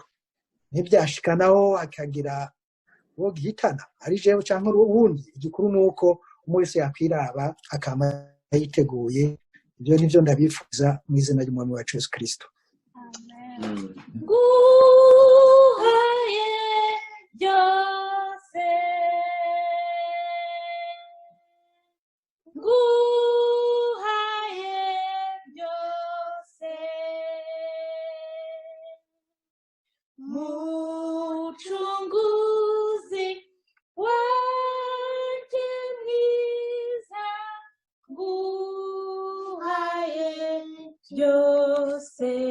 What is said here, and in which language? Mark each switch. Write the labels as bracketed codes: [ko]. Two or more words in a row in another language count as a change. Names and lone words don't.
[rn] Ntibyashikanaho akagira uwo gihitana ari jewe cyangwa uwundi, igikuru nuko umwe wese yakwiraba akama yiteguye. Ibyo nivyo ndabifuza mu izina ry'Umwami wacu Yesu Kristo. Amen. Guhaye byose, guhaye byose, Mucunguzi wanjye mwiza, guhaye byose.